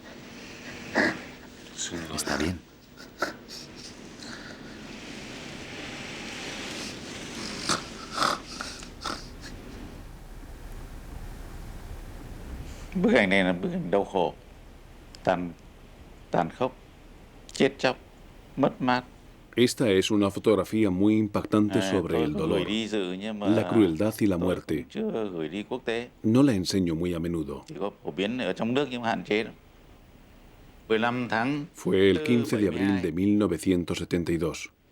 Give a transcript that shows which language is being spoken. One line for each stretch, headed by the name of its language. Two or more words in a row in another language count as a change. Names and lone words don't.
Spanish: Está bien.
Vietnamese: Bức ảnh này là bức ảnh đau khổ, tàn khốc, chết chóc, mất mát.
Spanish: Esta es una fotografía muy impactante sobre el dolor, la crueldad y la muerte. No la enseño muy a menudo. Fue el 15 de abril de 1972.